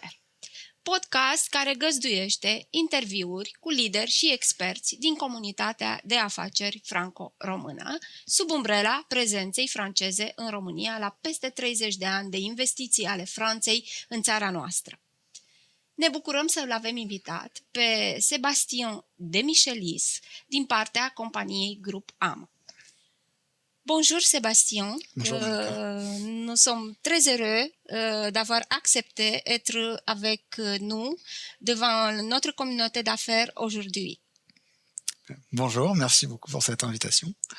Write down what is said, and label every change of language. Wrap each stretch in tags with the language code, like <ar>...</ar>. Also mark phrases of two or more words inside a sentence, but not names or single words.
<ro>Podcast care găzduiește interviuri cu lideri și experți din comunitatea de afaceri franco-română, sub umbrela prezenței franceze în România la peste 30 de ani de investiții ale Franței în țara noastră. Ne bucurăm să-l avem invitat pe Sébastien Demichelis din partea companiei Grup AMA.</ro> <fr>Bonjour Sébastien, Bonjour, nous sommes très heureux d'avoir accepté d'être avec nous devant notre communauté d'affaires aujourd'hui. Bonjour, merci beaucoup pour cette invitation.</fr>